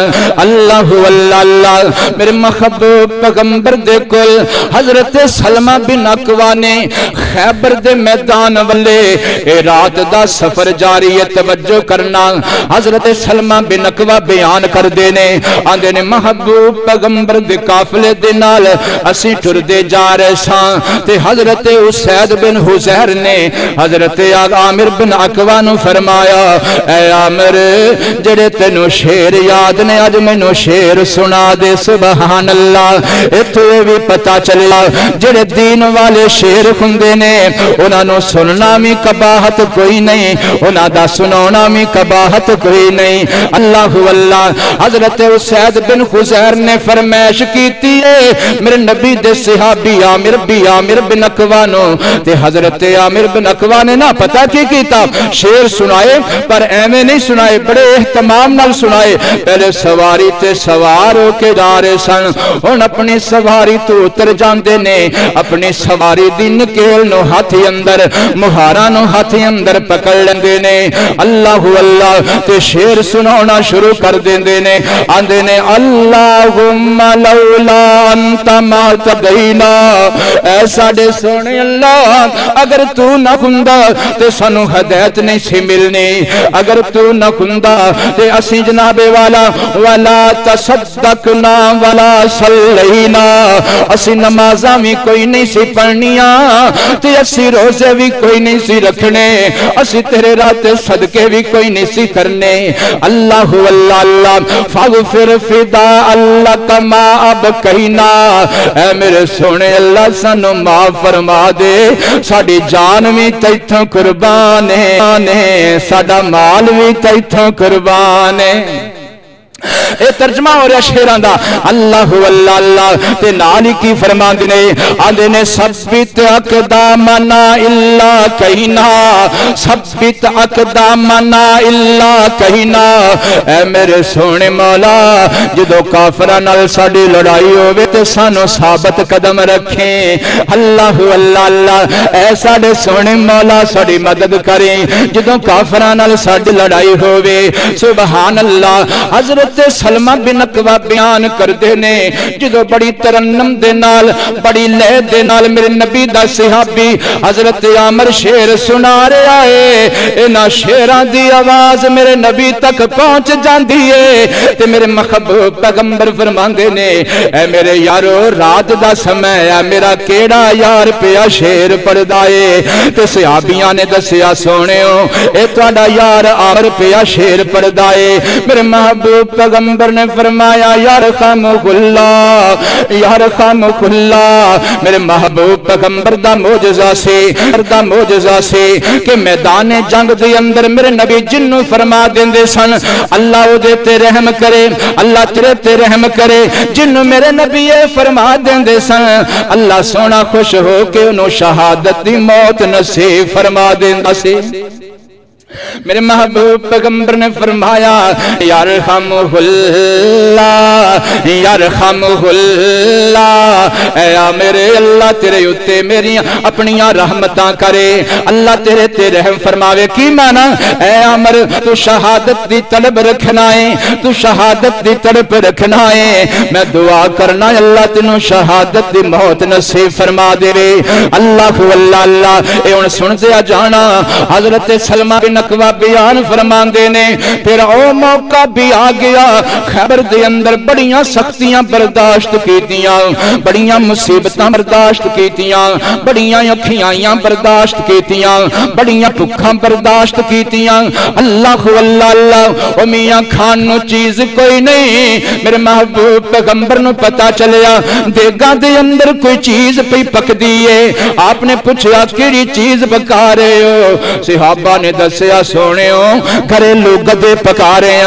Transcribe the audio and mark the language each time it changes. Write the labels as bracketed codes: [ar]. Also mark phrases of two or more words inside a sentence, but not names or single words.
[pa] اللہ اللہ میرے محبوب پیغمبر دے کل حضرت سلمہ بن اکوا نے خیبر دے میدان والے اے رات دا سفر جاری ہے. توجہ کرنا, حضرت سلمہ بن اکوا بیان کر دینے آندے نے محبوب پیغمبر دے قافلے دے نال اسی ٹر دے جا رہے ساں تے حضرت اسید بن حزیر نے حضرت عامر بن اکوا نو فرمایا اے عامر جڑے تینو شیر یاد نے اج مینوں شیر سنا دے. [ar] سبحان اللہ. [pa] ایتھے بھی پتہ چلا جڑے دین والے شیر ہوندے نے انہاں نو سننا بھی قباحت کوئی نہیں, انہاں دا سنانا بھی قباحت کوئی نہیں. اللہ اللہ. حضرت اسید بن حزیر نے فرمائش کیتی ہے میرے نبی دے صحابی عامر بن اکوا نو تے حضرت عامر بن اکوا نے نا پتہ کی کیتا شیر سنائے, پر ایویں نہیں سنائے, بڑے اہتمام نال سنائے. پہلے سواری تے سوار ہو کے جا رہے سن, ہن اپنی سواری تو اتر جاندے نے, اپنی سواری دی نکیل نو ہاتھی اندر مہارا نو ہاتھی اندر پکڑ لیندے نے. اللہ اللہ تے شیر سنانا شروع کر دیندے نے. آندے نے [ar] اللہم لولا انت ما تدینا, [pa] اے ساڈے سونے اللہ اگر تو نہ ہوندا تے سانو ہدایت نہیں سی ملنی, اگر تو نہ ہوندا تے اسی جناب والا [ar] ولا تصدقنا ولا صلینا, [pa] اسی نمازاں بھی کوئی نہیں سی پڑھنیاں تے اسی روزے بھی کوئی نہیں سی رکھنے, اسی تیرے راہ تے صدقے بھی کوئی نہیں سی کرنے. اللہ اللہ اللہ. [ar] فاغفر فدا اللہ ما ابقینا، [pa] اے میرے سونے اللہ سانو معاف فرما دے، ساڈی جان بھی تیتھوں قربان ہے، ساڈا مال بھی تیتھوں قربان ہے۔ اے ترجمہ ہو رہا شیران دا، اللہ اللہ اللہ تے نالی کی فرمان دینے آدھے نے [ar] ثبت اقدامنا الا کہینا، ثبت اقدامنا الا کہینا، [pa] اے میرے سونے مولا جدو کافرہ نال ساڑی لڑائی ہوئے تے سانو ثابت قدم رکھیں، اللہ اللہ اللہ اے ساڑے سونے مولا ساڑی مدد کریں جدو کافرہ نال ساڑی لڑائی ہوئے، [ar] سبحان اللہ۔ [pa] حضرت سلمہ بن اکوہ بیان کر دینے جدو بڑی ترنم دے نال بڑی لے دے نال میرے نبی دا صحابی حضرت عامر شیر سنا رہے آئے، اینا شیران دی آواز میرے نبی تک پہنچ جان دیئے تے میرے محبوب پیغمبر فرمان دینے اے میرے یارو رات دا سمے ہے، میرا کیڑا یار پیا شیر پڑھ دائے تے صحابیاں نے دسیا سونے ہو اے توڑا یار عامر پیا شیر پڑھ دائے، میرے محبوب پیغمبر نے فرمایا [ar] یرحمک اللہ یرحمک اللہ، [pa] میرے محبوب پیغمبر دا معجزہ سے کہ میدان جنگ دے اندر میرے نبی جنوں فرما دیندے سن اللہ او دے تے رحم کرے، اللہ تیرے تے رحم کرے، جنوں میرے نبی یہ فرما دیندے سن اللہ سونا خوش ہو کے انہوں شہادت دی موت نصیب فرما دیندا سی۔ میرے محبوب پیغمبر نے فرمایا [ar] یرحمہ اللہ یرحمہ اللہ، [pa] اے میرے اللہ تیرے اتے میری اپنیاں رحمتاں کرے، اللہ تیرے تے رحم فرماوے۔ کی مانا اے عمر تو شہادت دی طلب رکھنا ہے، تو شہادت دی طلب رکھنا ہے، میں دعا کرنا اللہ تینوں شہادت دی موت نصیب فرما دے رے، اللہ اللہ اللہ۔ اے ان سن دیا جانا حضرت سلمہ بن اکوہ بیان فرمان دینے پھر او موقع بھی آ گیا، خیبر دے اندر بڑیاں سختیاں برداشت کیتیاں، بڑیاں مصیبتاں برداشت کیتیاں، بڑیاں اکھیاں برداشت کیتیاں، بڑیاں بھکھاں برداشت کیتیاں، اللہ اللہ اللہ۔ او میاں کھان نو چیز کوئی نہیں، میرے محبوب پیغمبر نو پتا چلیا دیگاں دے اندر کوئی چیز پئی پک دیئے، آپ نے پوچھا کیڑی چیز پکا رہے ہو؟ صحابہ نے دسیا سونے ہو گھریلو گدے پکا رہے ہیں۔